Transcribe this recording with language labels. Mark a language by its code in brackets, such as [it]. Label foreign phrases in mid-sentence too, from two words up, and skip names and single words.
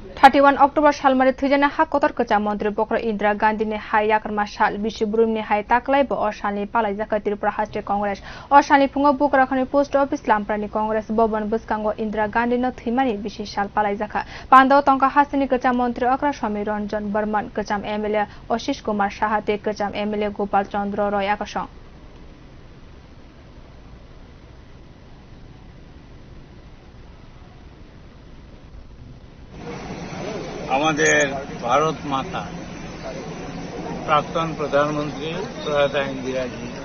[trp] 31 Oktober salmari thujana ha kotor kacha mantri bokro Indira Gandhi ne hai yakarma sal bisibrum ne hai taklai bo oshali palai jaka Tripura Hastre Congress oshali phungo bokra khani post office lamprani Congress boban buskango Indira Gandhi no thimani bishi sal palai jaka pando tongka hasini kacha mantri Akra Swami Ranjan Barman kacham MLA Ashish Kumar Sahate kacham MLA Gopal Chandra Roy akashong [bn] আমাদের ভারত মাতা প্রাক্তন প্রধানমন্ত্রী প্রয়াতা ইন্দিরাজি